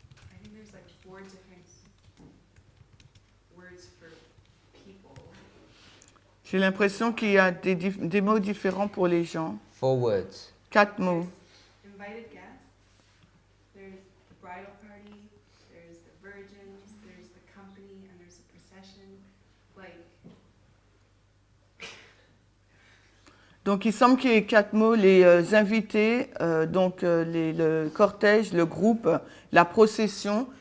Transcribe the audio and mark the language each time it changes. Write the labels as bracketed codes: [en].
[en] I think there's like 4 different words for people. [fr] J'ai l'impression qu'il y a des mots différents pour les gens. [en] 4 words. [fr] 4 mots. [en] Invited guests, there's the bridal party, there's the virgins, there's the company, and there's a procession. Like, [fr] Donc il semble qu'il y ait 4 mots, les invités, le cortège, le groupe, la procession.